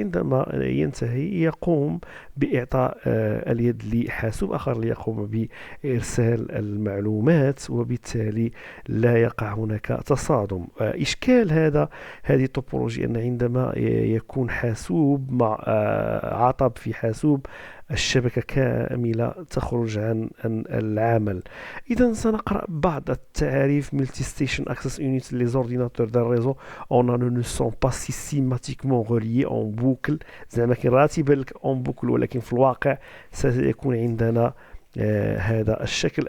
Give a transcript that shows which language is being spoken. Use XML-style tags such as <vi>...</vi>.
<ar>عندما ينتهي يقوم بإعطاء اليد لحاسوب آخر ليقوم بإرسال المعلومات، وبالتالي لا يقع هناك تصادم. إشكال هذه التوبولوجي أن عندما يكون حاسوب مع عطب في حاسوب، الشبكة كاملة تخرج عن العمل. إذا سنقرأ بعض التعاريف.</ar> <fr>Multi-station access units, les ordinateurs d'un réseau en anneau ne sont pas systématiquement reliés en boucle.</fr> <ar>زعما كي راتب لك</ar> <fr>en boucle،</fr> <ar>ولكن في الواقع سيكون عندنا هذا الشكل.</ar>